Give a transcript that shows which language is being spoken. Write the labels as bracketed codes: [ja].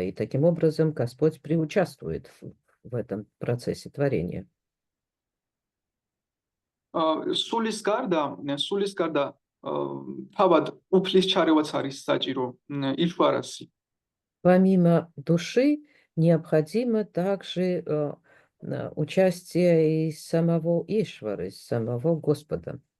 [ru] И таким образом Господь приучаствует в этом процессе творения. [ka] სულის გარდა თავად უფლის ჩარევაც არის საჭირო იშვარასი. [ru] Помимо души необходимо также участие и самого Ишвары, самого Господа.